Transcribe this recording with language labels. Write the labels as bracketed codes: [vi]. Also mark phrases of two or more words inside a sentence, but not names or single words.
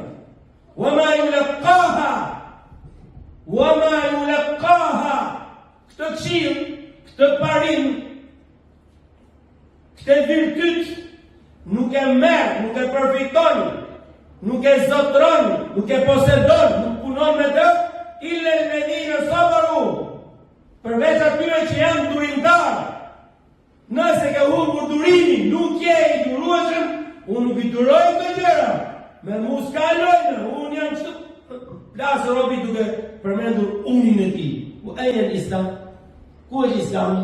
[ar] وما يلقاها. [sq] Këtë këshill, këtë parim, këtë virtyt nuk e merr, nuk e përfiton, nuk e zotron, nuk e posedon, nuk punon me të, [ar] إلا الذين صبروا. [sq] Përveç atyre që janë durimtar. Nëse ke humbur durimin, nuk je i durueshëm, unë nuk i duroj të gjëra. Me mu s'ka lojnë, unë jam qëtë. Plasë robi duke përmendur unin e ti. Ku e në Islam? Ku është Islami?